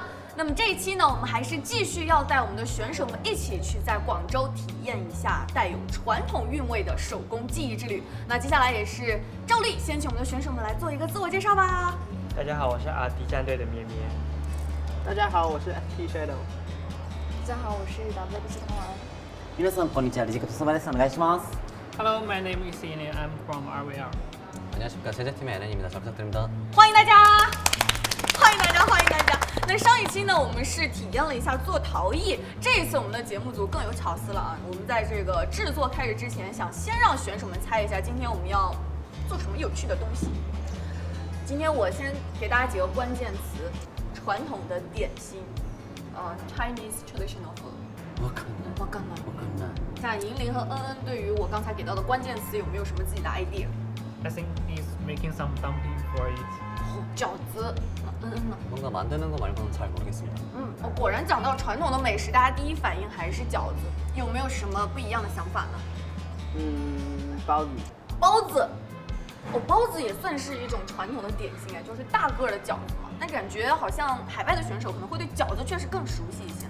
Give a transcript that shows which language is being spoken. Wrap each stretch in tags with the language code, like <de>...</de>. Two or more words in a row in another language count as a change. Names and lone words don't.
<zh>那么这一期呢，我们还是继续要带我们的选手们一起去在广州体验一下带有传统韵味的手工技艺之旅。那接下来也是照例，先请我们的选手们来做一个自我介绍吧。大家好，我是RD战队的咩咩。大家好，我是 FT Shadow。大家好，我是 WBC 童玩。</zh> <ja>皆さんこんにちは、リジェクト相馬です。お願いします。</ja> <en>Hello, my name is Ian and I'm from RVR.</en> <ko>안녕하십니까 제작팀의 NN입니다. 잘 부탁드립니다.</ko> <zh>欢迎大家，欢迎大家，欢迎大家。那上一期呢，我们是体验了一下做陶艺，这一次我们的节目组更有巧思了啊！我们在这个制作开始之前，想先让选手们猜一下，今天我们要做什么有趣的东西。今天我先给大家几个关键词：传统的点心 ，</zh> <en>Chinese traditional food。</en> <ja>わかんない。わかんない。わかんない。</ja> <zh>像银铃和恩恩对于我刚才给到的关键词有没有什么自己的 idea？</zh> <en>I think he's making some dumpling for it.</en> <zh>饺子，恩恩呢？</zh> <ko>뭔가 만드는 거 말고는 잘 모르겠습니다.</ko> <zh>果然讲到传统的美食，大家第一反应还是饺子，有没有什么不一样的想法呢？包子。包子，包子也算是一种传统的点心哎，就是大个儿的饺子嘛。那感觉好像海外的选手可能会对饺子确实更熟悉一些。</zh>